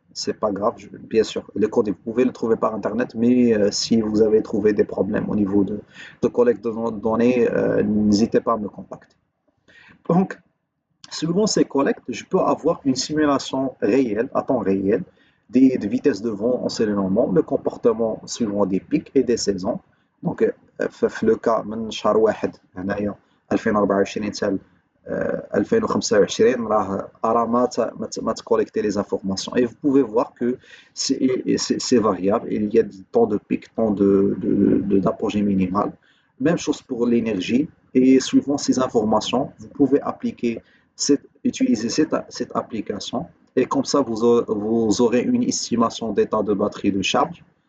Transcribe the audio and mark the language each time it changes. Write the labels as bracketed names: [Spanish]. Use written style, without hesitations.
[French] C'est pas grave, bien sûr, le code, vous pouvez le trouver par internet, mais si vous avez trouvé des problèmes au niveau de collecte de données, n'hésitez pas à me contacter. Donc, suivant ces collectes, je peux avoir une simulation réelle, à temps réel, des vitesses de vent, ensoleillement, le comportement suivant des pics et des saisons. [Arabic] Donc, في le cas من شهر واحد هنايا 2024 حتى 2025 راه ما تكوليكتي les informations. [French] Et vous pouvez voir que c'est variable. Il y a des temps de pic, temps d'apogée minimale. Même chose pour l'énergie. Et suivant ces informations, vous pouvez utiliser cette application. Et comme ça, vous aurez une estimation d'état de batterie de charge